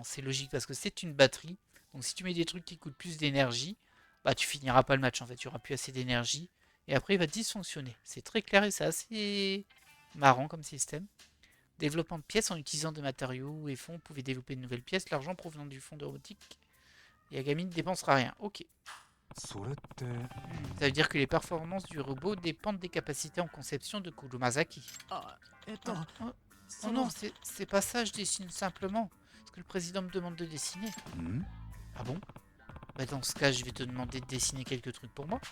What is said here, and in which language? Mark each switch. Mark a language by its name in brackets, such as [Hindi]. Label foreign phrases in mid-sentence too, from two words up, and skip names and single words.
[French] C'est logique parce que c'est une batterie. Donc si tu mets des trucs qui coûtent plus d'énergie, bah tu finiras pas le match en fait. Tu n'auras plus assez d'énergie. Et après, il va dysfonctionner. C'est très clair et c'est assez marrant comme système. Développement de pièces en utilisant des matériaux et fonds. Vous pouvez développer de nouvelles pièces. L'argent provenant du fonds de robotique. Yagami ne dépensera rien. Ok. [Japanese] それって [French] Ça veut dire que les performances du robot dépendent des capacités en conception de Kurumazaki. あ、 Oh, oh, oh non, c'est pas ça, je dessine simplement. Ce que le président me demande de dessiner. ん Ah bon? Bah dans ce cas, je vais te demander de dessiner quelques trucs pour moi.